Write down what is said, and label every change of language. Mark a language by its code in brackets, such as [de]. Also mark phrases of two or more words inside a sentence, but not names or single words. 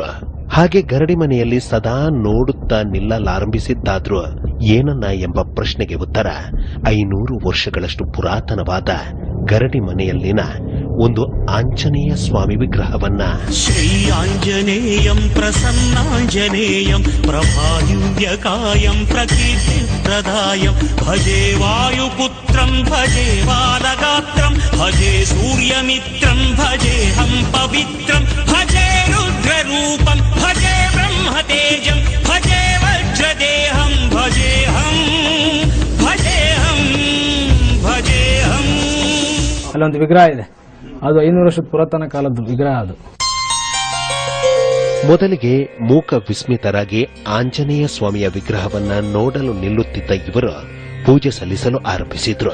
[kn] ಹಾಗೆ ಗರಡಿ ಮನೆಯಲ್ಲಿ ಸದಾ ನೋಡುತ್ತಾ ನಿಲ್ಲಲಾರಂಭಿಸಿದ್ದಾದ್ರೂ ಏನನ್ನ ಎಂಬ ಪ್ರಶ್ನೆಗೆ ಉತ್ತರ 500 ವರ್ಷಗಳಷ್ಟು ಪುರಾತನವಾದ ಗರಡಿ ಮನೆಯಲ್ಲಿನ ಒಂದು ಆಂಜನೇಯ ಸ್ವಾಮಿ ವಿಗ್ರಹವನ್ನ [sa] ಶ್ರೀ ಆಂಜನೇಯಂ ಪ್ರಸನ್ನಾಂಜನೇಯಂ ಪ್ರಭಾಯುವ್ಯಕಾಯಂ ಪ್ರಕೀರ್ತಿ ಪ್ರದಾಯಂ ಭಜೆ ವಾಯುಪುತ್ರಂ ಭಜೆ ಬಾಲಗಾತ್ರಂ ಭಜೆ ಸೂರ್ಯಮಿತ್ರಂ ಭಜೇಹಂ ಪವಿತ್ರಂ ಭಜೆ ರುದ್ರರೂಪಂ ಭಜೆ ಬ್ರಹ್ಮತೇಜಂ ಭಜೆ ವಜ್ರದೇಹಂ ಭಜೇಹಂ ಭಜೇಹಂ ಭಜೇಹಂ. [kn] ಅಲ್ಲೊಂದು ವಿಗ್ರಹ ಇದೆ, ಅದು 500 ವರ್ಷದ ಪುರಾತನ ಕಾಲದ ವಿಗ್ರಹ. ಅದು ಮೊದಲಿಗೆ ಮೂಕ ವಿಸ್ಮಿತರಾಗಿ ಆಂಜನೇಯ ಸ್ವಾಮಿಯ ವಿಗ್ರಹವನ್ನ ನೋಡಲು ನಿಲ್ಲುತ್ತಿದ್ದ ಇವರು ಪೂಜೆ ಸಲ್ಲಿಸಲು ಆರಂಭಿಸಿದ್ರು.